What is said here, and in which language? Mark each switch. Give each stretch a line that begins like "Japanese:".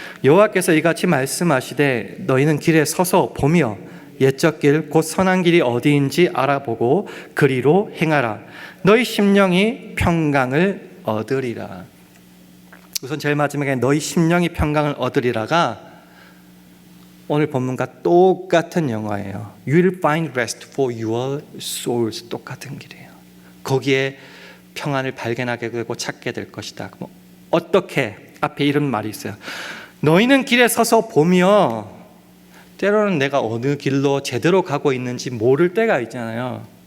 Korean: 여호와께서 이같이 말씀하시되 너희는 길에 서서 보며 옛적 길 곧 선한 길이 어디인지 알아보고 그리로 행하라. 너희 심령이 평강을 얻으리라. 우선 제일 마지막에 너희 심령이 평강을 얻으리라가 오늘 본문과 똑같은 영어예요.
English: You will find rest for your souls.
Korean: 똑같은 길이에요. 거기에 평안을 발견하게 되고 찾게 될 것이다. 어떻게? 앞에 이런 말이 있어요. 너희는 길에 서서 보며, 때로는 내가 어느 길로 제대로 가고 있는지 모를 때가 있잖아요.